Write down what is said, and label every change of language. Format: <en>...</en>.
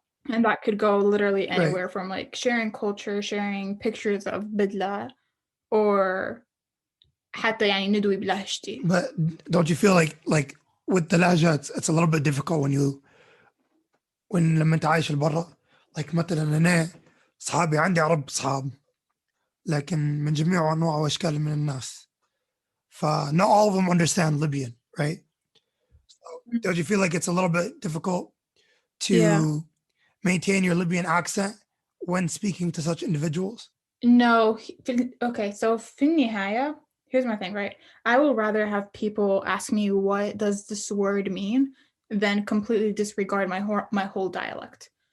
<en>And that could go literally Right. anywhere from like sharing culture, sharing pictures of bidla, or</en> <ar>حتى يعني ندوي بلهجتي.</ar> <en>But don't you feel like with the lahja, it's a little bit difficult when</en> <ar>لما انت عايش برا. Like مثلا انا صحابي عندي عرب صحاب لكن من جميع انواع واشكال من الناس.</ar> <en>Not all of them understand Libyan, right? So don't you feel like it's a little bit difficult Yeah. to maintain your Libyan accent when speaking to such individuals? No. Okay, so</en> <ar>في النهاية,</ar> <en>here's my thing, right? I will rather have people ask me what does this word mean than completely disregard my whole dialect.</en>